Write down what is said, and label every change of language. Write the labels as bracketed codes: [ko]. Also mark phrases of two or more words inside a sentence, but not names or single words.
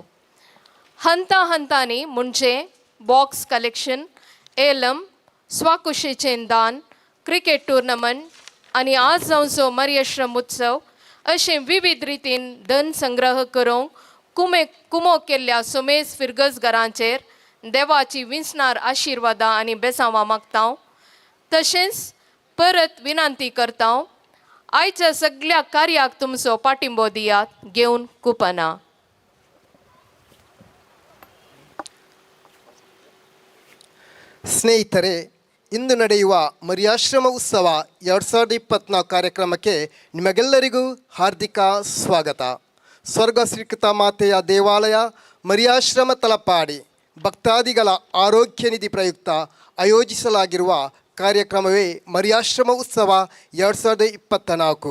[kok] हंतांनी म्हणजे [en] box collection, [kok] एलम, स्वाकुशीचें दान, [en] cricket tournament [kok] आनी आज जावचो मरियाश्रम उत्सव अशें विविध रितीन धन संग्रह करूंक कुमो केल्ल्या सोमेस फिरगस घरांचेर देवाची विंचणार आशिर्वादां आनी बेसांवां मागता. तशेंच परत विनंती करता, आयच्या सगळ्या कार्याक तुमचो पाठिंबो दियात. घेवन कुपना. [kn] ಸ್ನೇಹಿತರೆ, ಇಂದು ನಡೆಯುವ ಮರಿಯಾಶ್ರಮ ಉತ್ಸವ 2024 ಕಾರ್ಯಕ್ರಮಕ್ಕೆ ನಿಮಗೆಲ್ಲರಿಗೂ ಹಾರ್ದಿಕ ಸ್ವಾಗತ. ಸ್ವರ್ಗ ಶ್ರೀಕೃತ ಮಾತೆಯ ದೇವಾಲಯ ಮರಿಯಾಶ್ರಮ ತಲಪಾಡಿ ಭಕ್ತಾದಿಗಳ ಆರೋಗ್ಯ ನಿಧಿ ಪ್ರಯುಕ್ತ ಆಯೋಜಿಸಲಾಗಿರುವ ಕಾರ್ಯಕ್ರಮವೇ ಮರಿಯಾಶ್ರಮ ಉತ್ಸವ 2024.